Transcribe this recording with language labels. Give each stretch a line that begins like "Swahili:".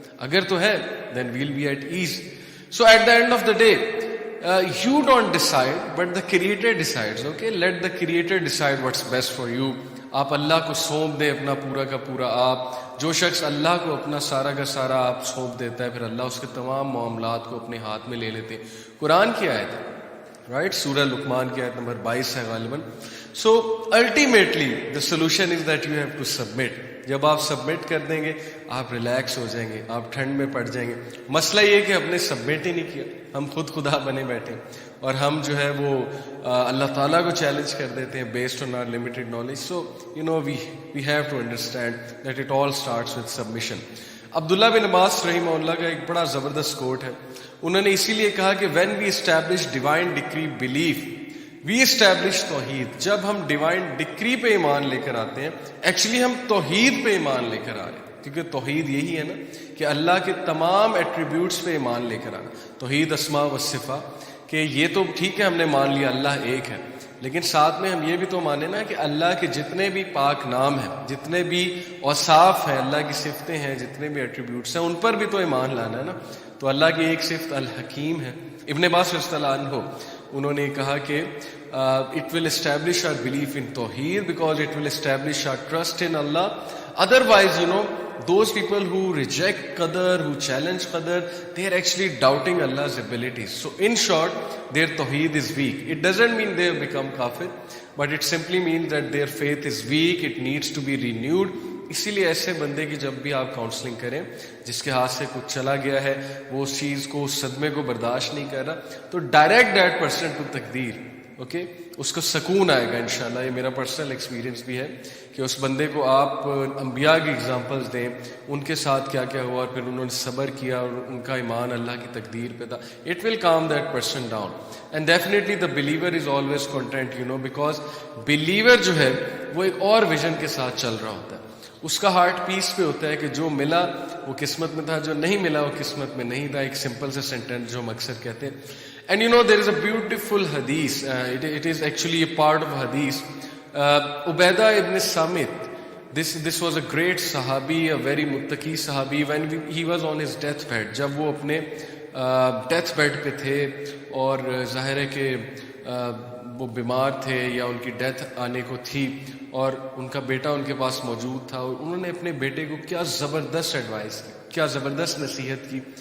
Urdu: اگر تو ہے
English: then we'll be at ease. So at the end of the day, you don't decide, but the Creator decides. Okay, let the Creator decide what's best for you.
Urdu: آپ اللہ کو سونپ دیں اپنا پورا کا پورا. آپ جو شخص اللہ کو اپنا سارا کا سارا آپ سونپ دیتا ہے, پھر اللہ اس کے تمام معاملات کو اپنے ہاتھ میں لے لیتے ہیں. قرآن کی آیت ہے, رائٹ, سورہ لقمان کی آیت نمبر 22 ہے غالباً.
English: So ultimately the solution is that you have to submit.
Urdu: جب آپ سبمٹ کر دیں گے آپ ریلیکس ہو جائیں گے, آپ ٹھنڈ میں پڑ جائیں گے. مسئلہ یہ کہ ہم نے سبمٹ ہی نہیں کیا, ہم خود خدا بنے بیٹھے, اور ہم جو ہے وہ اللہ تعالیٰ کو چیلنج کر دیتے ہیں
English: Based on our limited knowledge. So we have to understand that it all starts with submission.
Urdu: عبداللہ بن عباس رحمہ اللہ کا ایک بڑا زبردست کوٹ ہے. انہوں نے اسی لیے کہا کہ
English: When we establish divine decree belief we establish tawheed.
Urdu: جب ہم ڈیوائن ڈکری پہ ایمان لے کر آتے ہیں, ایکچولی ہم توحید پہ ایمان لے کر آ رہے ہیں, کیونکہ توحید یہی ہے نا کہ اللہ کے تمام ایٹریبیوٹس پہ ایمان لے کر آنا. توحید اسماء و صفات, کہ یہ تو ٹھیک ہے ہم نے مان لیا اللہ ایک ہے, لیکن ساتھ میں ہم یہ بھی تو مانے نا کہ اللہ کے جتنے بھی پاک نام ہیں, جتنے بھی اوصاف ہیں, اللہ کی صفتیں ہیں, جتنے بھی ایٹریبیوٹس ہیں, ان پر بھی تو ایمان لانا ہے نا. تو اللہ کی ایک صفت الحکیم ہے. ابن عباس رضی اللہ عنہ انہوں نے کہا کہ
English: it will establish our belief in Tawheed because it will establish our trust in Allah. Otherwise, those people who reject Qadar, who challenge Qadar, they are actually doubting Allah's abilities. So in short, their Tawheed is weak. It doesn't mean they have become kafir, but it simply means that their faith is weak, it needs to be renewed.
Urdu: اسی لیے ایسے بندے کی جب بھی آپ counselling کریں, جس کے ہاتھ سے کچھ چلا گیا ہے, وہ اس چیز کو, اس صدمے کو برداشت نہیں کر رہا, تو
English: direct that person to
Urdu: تقدیر. اوکے, اس کو سکون آئے گا انشاءاللہ. یہ میرا پرسنل ایکسپیرینس بھی ہے کہ اس بندے کو آپ انبیاء کی ایگزامپلس دیں, ان کے ساتھ کیا کیا ہوا اور پھر انہوں نے صبر کیا اور ان کا ایمان اللہ کی تقدیر پہ تھا.
English: It will calm that person down. And definitely the believer is always content, you know, because believer
Urdu: جو ہے وہ ایک اور ویژن کے ساتھ چل رہا ہوتا ہے. اس کا ہارٹ پیس پہ ہوتا ہے کہ جو ملا وہ قسمت میں تھا, جو نہیں ملا وہ قسمت میں نہیں تھا. ایک سمپل سے سینٹینس جو ہم اکثر کہتے ہیں.
English: And you know, there is a beautiful hadith. It is actually a part of hadith. Ubaidah ibn Samit, this was a great sahabi, a very muttaqi sahabi. When he was on his deathbed,
Urdu: جب وہ اپنے death bed پہ تھے اور ظاہر ہے کہ وہ بیمار تھے یا ان کی ڈیتھ آنے کو تھی اور ان کا بیٹا ان کے پاس موجود تھا, اور انہوں نے اپنے بیٹے کو کیا زبردست ایڈوائس کی, کیا زبردست نصیحت کی,